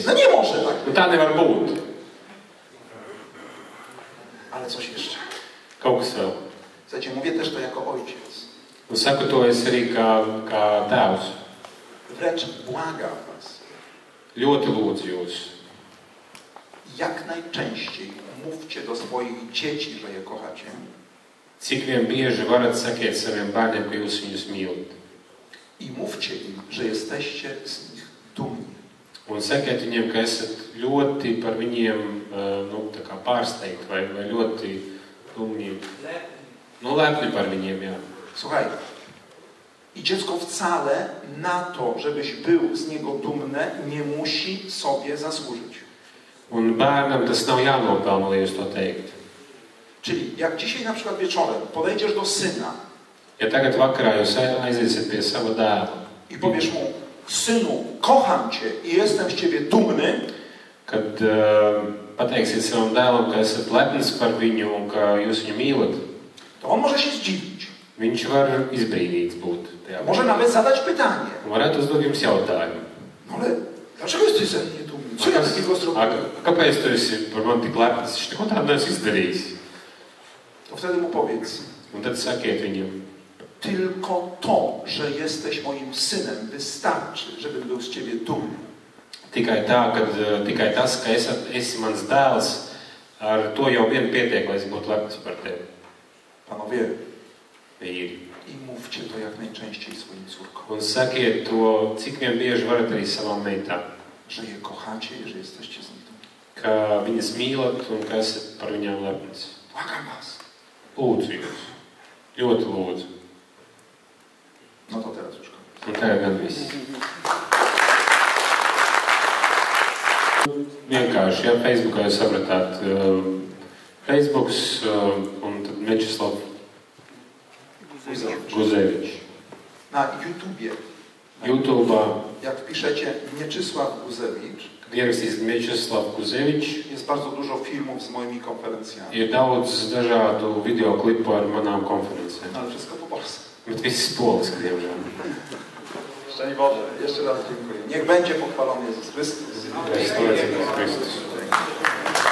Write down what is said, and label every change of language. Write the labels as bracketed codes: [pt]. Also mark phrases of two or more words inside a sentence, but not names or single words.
[pl] No nie może tak. [lv] Nu tā nevar būt. [pl] Ale coś jeszcze. [lv] Kaut kas vēl. [pl] Słuchajcie, mówię też to jako ojciec. [lv] Un saku to es arī kā tēvs. [pl] Wręcz błagam was. [lv] Ļoti lūdzu jūs. [pl] Jak najczęściej mówcie do swoich dzieci, że je kochacie. [lv] Cik vien bieži varat sakiet saviem bērniem, ka jūs viņus mīlat. [pl] I mówcie im, że jesteście z nich dumni. [lv] Un sakiet viņiem, ka esat ļoti par viņiem tā kā pārsteigti vai ļoti dumni. Lepni par viņiem, jā. [pl] Słuchaj, i dziecko wcale na to, żebyś był z niego dumny, nie musi sobie zasłużyć. [lv] Un bērnam tas nav jānopelna, lai jūs to teikt. [pl] Czyli jak dzisiaj na przykład wieczorem podejdziesz do syna [lv] Ja tagad vakarā jūs aiziesiet pie sava dēla [pl] i powiesz mu, synu, kocham cię i jestem z ciebie dumny, [lv] kad pateiksiet savam dēlam, ka esat lepns par viņu un ka jūs viņu mīlat, [pl] to on może się zdziwić. [lv] viņš var izbrīnīts būt tajā [pl] Może nawet zadać pytanie. [lv] Varētu uzdot jums jautājumu. [pl] No ale dlaczego jesteś ze mnie dumny? Co ja takiego zrobiłem? [lv] Kāpēc tu esi par mani tik lepns? Viņš neko tādu neesmu izdarījis. [pl] To wtedy mu powiedz, [lv] Un tad sakiet viņam, [pl] tylko to, że jesteś moim synem wystarczy, żebym był z ciebie dumny. [lv] tikai tas, ka esi mans dēls, ar to jau vien pietiek, lai es būtu lepns par tevi. [pl] Panowie, [lv] Vīri. [pl] i mówcie to jak najczęściej swoim córkom, [lv] Un sakiet to, cik vien bieži varat arī savām meitām, [pl] że je kochacie i że jesteście z nich dumni. [lv] ka viņas mīlat un ka esat par viņām lepns. [pl] Błagam was. [lv] Lūdzu jūs. Ļoti lūdzu. [pl] No to teraz już koniec. [lv] Un tagad gan viss. Vienkārši, ja Facebookā jūs sapratāt, Facebooks un tad Mečeslav Guzevičs. [pl] Na YouTubie YouTube'a, Jak wpiszecie Mieczysław Guzewicz, [lv] kad ierakstīs Mieczysław Guzevičs, [pl] jest bardzo dużo filmów z moimi konferencjami. [lv] ir daudz dažādu video klipu ar manām konferencēm. [pl] Ale wszystko po polsku. [lv] Bet viss poliski, diemžēl. [pl] Szczęść Boże. Jeszcze raz dziękuję. Niech będzie pochwalony Jezus Chrystus. [lv] Es to Kristus.